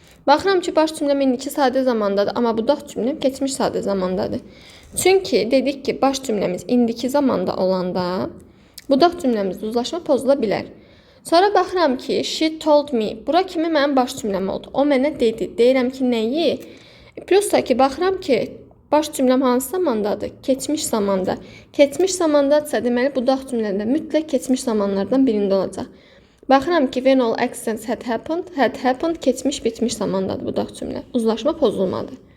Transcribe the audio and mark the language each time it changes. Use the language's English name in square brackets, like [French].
[Azerbaijani] Baxıram ki, baş cümləm indiki sadə zamandadır, amma budaq cümləm keçmiş sadə zamandadır. Çünki dedik ki, baş cümləmiz indiki zamanda olanda, budaq cümləmizdə uzlaşma pozula bilər. Sonra baxıram ki, [English] she told me. [Azerbaijani] Bura kimi mənim baş cümləm oldu. O mənə dedi. Deyirəm ki, nəyi? Plus da ki, baxıram ki, baş cümləm hansı zamandadır? Keçmiş zamanda. Keçmiş zamandadırsa, deməli, budaq cümləndə mütləq keçmiş zamanlardan birində olacaq. Baxıram ki, [English] when all accidents had happened, [Azerbaijani] keçmiş, bitmiş zamandadır budaq cümlə. Uzlaşma pozulmadı.